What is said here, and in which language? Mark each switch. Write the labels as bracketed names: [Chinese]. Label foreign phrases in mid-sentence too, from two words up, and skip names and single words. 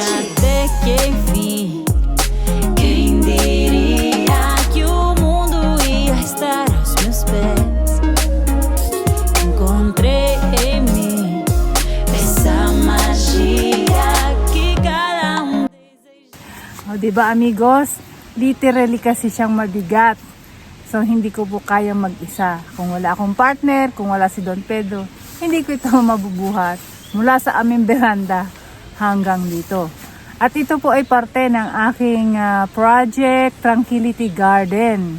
[Portuguese] E até que enfim, quem diria que o mundo ia estar aos meus pés? Encontrei em mim essa magia que cada deseja. [Filipino] Diba amigos? Literally kasi siyang mabigat. So hindi ko po kaya mag-isa. Kung wala akong partner, kung wala si Don Pedro, hindi ko ito mabubuhat mula sa aming beranda hanggang dito. At ito po ay parte ng aking project Tranquility Garden.